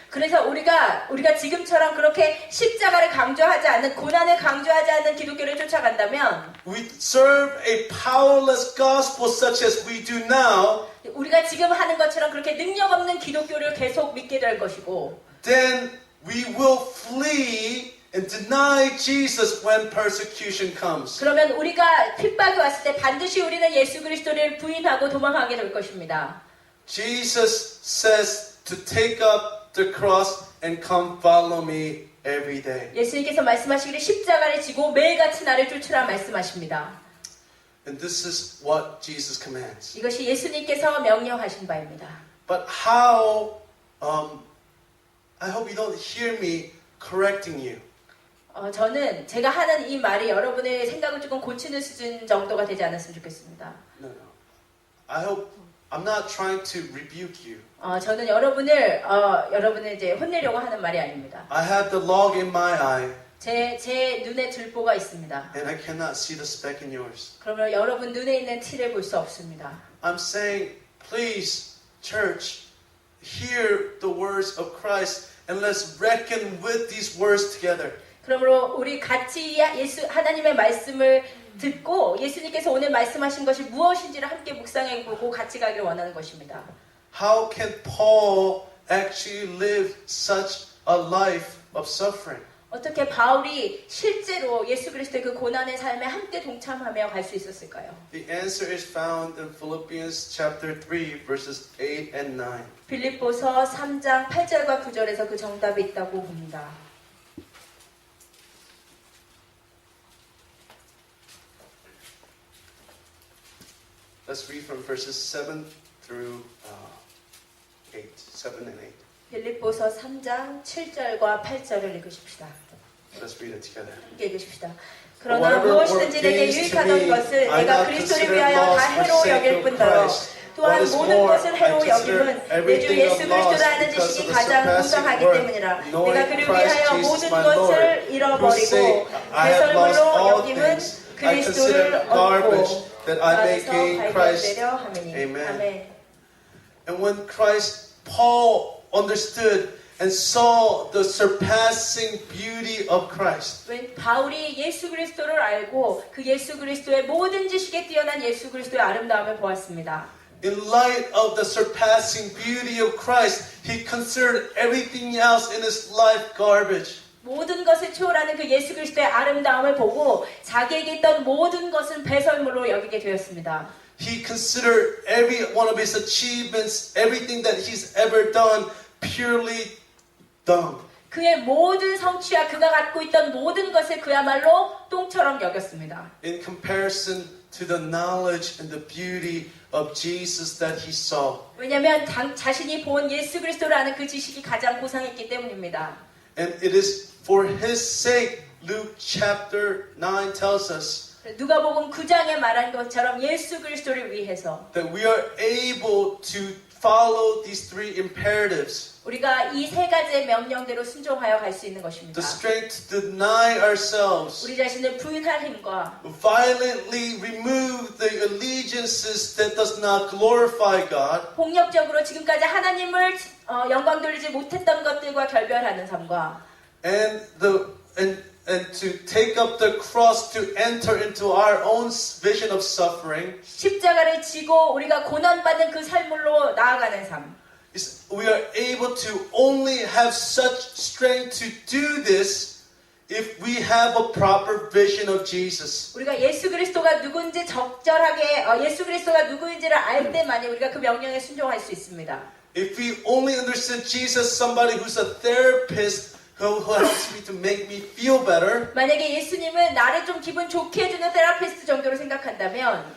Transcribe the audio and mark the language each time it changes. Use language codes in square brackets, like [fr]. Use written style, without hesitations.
[ko] 그래서 우리가 지금처럼 그렇게 십자가를 강조하지 않는 고난을 강조하지 않는 기독교를 쫓아간다면 [en] we serve a powerless gospel such as we do now, [ko] 우리가 지금 하는 것처럼 그렇게 능력 없는 기독교를 계속 믿게 될 것이고 [en] then we will flee and deny Jesus when persecution comes. [ko] 그러면 우리가 핍박이 왔을 때 반드시 우리는 예수 그리스도를 부인하고 도망하게 될 것입니다. [en] Jesus says to take up the cross and come follow me every day. [ko] 예수님께서 말씀하시기를 십자가를 지고 매일같이 나를 쫓으라 말씀하십니다. [en] And this is what Jesus commands. [ko] 이것이 예수님께서 명령하신 바입니다. [en] But how, I hope you don't hear me correcting you. [ko] 저는 제가 하는 이 말이 여러분의 생각을 조금 고치는 수준 정도가 되지 않았으면 좋겠습니다. [en] No. I hope I'm not trying to rebuke you. [ko] 저는 여러분을 이제 혼내려고 하는 말이 아닙니다. [en] I have the log in my eye [ko] 제 눈에 들보가 있습니다. [en] and I cannot see the speck in yours. [ko] 그러면 여러분 눈에 있는 티를 볼 수 없습니다. [en] I'm saying, please, church, hear the words of Christ and let's reckon with these words together. [ko] 그러므로 우리 같이 하나님의 말씀을 듣고 예수님께서 오늘 말씀하신 것이 무엇인지를 함께 묵상해보고 같이 가기를 원하는 것입니다. [en] How can Paul actually live such a life of suffering? [ko] 어떻게 바울이 실제로 예수 그리스도의 그 고난의 삶에 함께 동참하며 갈 수 있었을까요? [en] The answer is found in Philippians chapter 3 verses 8 and 9. [ko] 빌립보서 3장 8절과 9절에서 그 정답이 있다고 봅니다. [en] Let's read from verses 7 through 8. 7 and 8. [ko] 빌립보서 3장 7절과 8절을 읽으십시다. [en] Let's read it together. [ko] 함께 읽으십시다. 그러나 무엇이든지 내게 유익하던 것을 내가 그리스도를 위하여 다 해로 여길 뿐더러 또한 모든 것을 해로 여김은 내 주 예수 그리스도를 아는 지식이 가장 풍성하기 때문이라. 내가 그를 위하여 모든 것을 잃어버리고 배설물로 여김은 그리스도를 얻고 [en] that I may [ko] 나에서 [en] gain Christ. [ko] 발견되려 하매니. [en] Amen. [ko] 아멘. [en] And when Paul understood and saw the surpassing beauty of Christ, when [ko] 바울이 예수 그리스도를 알고 그 예수 그리스도의 모든 지식에 뛰어난 예수 그리스도의 아름다움을 보았습니다. [en] in light of the surpassing beauty of Christ, he considered everything else in his life garbage. [ko] 모든 것을 초월하는 그 예수 그리스도의 아름다움을 보고 자기에게 있던 모든 것은 배설물로 여기게 되었습니다. [en] He considered every one of his achievements, everything that he's ever done, purely dung. [ko] 그의 모든 성취와 그가 갖고 있던 모든 것을 그야말로 똥처럼 여겼습니다. [en] In comparison to the knowledge and the beauty of Jesus that he saw. [ko] 왜냐하면 자신이 본 예수 그리스도를 아는 그 지식이 가장 고상했기 때문입니다. [en] And it is for his sake, Luke chapter 9 tells us, [ko] 누가복음 9장에 말한 것처럼 예수 그리스도를 위해서 [en] that we are able to follow these three imperatives. [ko] 우리가 이 세 가지의 명령대로 순종하여 갈 수 있는 것입니다. [en] The strength to deny ourselves. [ko] 우리 자신을 부인할 힘과 [en] Violently remove the allegiances that does not glorify God. [ko] 폭력적으로 지금까지 하나님을 영광 돌리지 못했던 것들과 결별하는 삶과 [en] And to take up the cross to enter into our own vision of suffering. [ko] 십자가를 지고 우리가 고난받는 그 삶으로 나아가는 삶. [en] We are able to only have such strength to do this if we have a proper vision of Jesus. [ko] 우리가 예수 그리스도가 누군지 적절하게 예수 그리스도가 누구인지를 알 때만이 우리가 그 명령에 순종할 수 있습니다. [en] If we only understood Jesus, somebody who's a therapist who helps me to make me feel better, [ko] 만약에 예수님은 나를 좀 기분 좋게 해주는 테라피스트 정도로 생각한다면,